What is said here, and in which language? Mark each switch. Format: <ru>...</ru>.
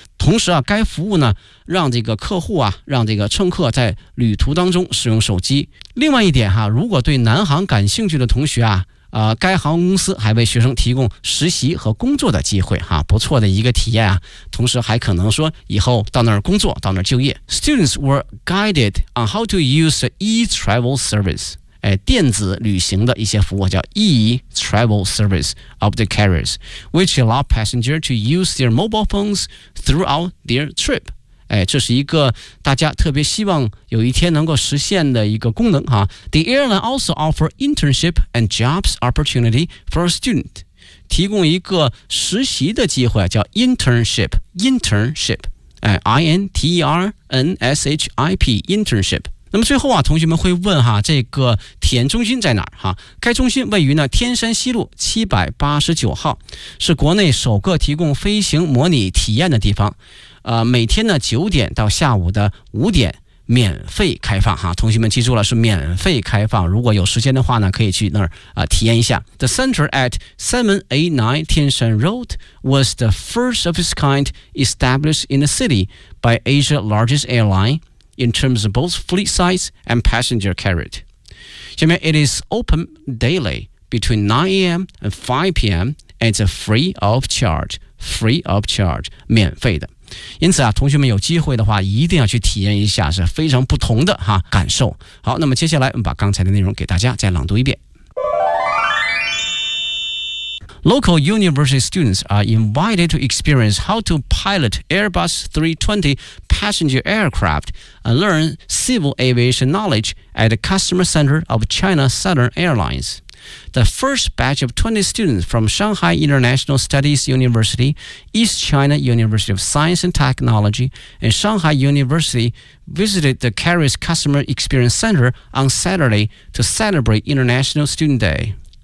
<zh>同时啊该服务呢让这个客户啊让这个乘客在旅途当中使用手机。另外一点哈如果对南航感兴趣的同学啊该航空公司还为学生提供实习和工作的机会哈、啊、不错的一个体验啊，同时还可能说以后到那儿工作到那儿就业。</zh> <en>Students were guided on how to use e-travel service。</en> <zh>电子旅行的一些服务叫</zh> <en>e-travel service of the carriers which allow passengers to use their mobile phones throughout their trip、</en> <zh>这是一个大家特别希望有一天能够实现的一个功能哈。</zh> <en>The airline also offer internship and jobs opportunity for a student</en> <zh>提供一个实习的机会叫</zh> <en>internship internship、I-N-T-E-R-N-S-H-I-P internship。</en> <zh>那么最后啊同学们会问哈这个体验中心在哪儿哈，该中心位于呢天山西路789号，是国内首个提供飞行模拟体验的地方。每天呢9点到下午的5点，免费开放哈，同学们记住了，是免费开放。如果有时间的话呢，可以去那儿体验一下。</zh> <en>The center at 789 Tianshan Road was the first of its kind established in the city by Asia's largest airline in terms of both fleet size and passenger carriage.</en> <zh>下面</zh> <en>it is open daily between 9 a.m. and 5 p.m. and it's free of charge. Free of charge,</en> <zh>免费的。因此啊，同学们有机会的话，一定要去体验一下，是非常不同的哈感受。好，那么接下来我们把刚才的内容给大家再朗读一遍。</zh> <en>Local university students are invited to experience how to pilot Airbus 320 passenger aircraft and learn civil aviation knowledge at the customer center of China Southern Airlines. The first batch of 20 students from Shanghai International Studies University, East China University of Science and Technology, and Shanghai University visited the Carrier's Customer Experience Center on Saturday to celebrate International Student Day.</en>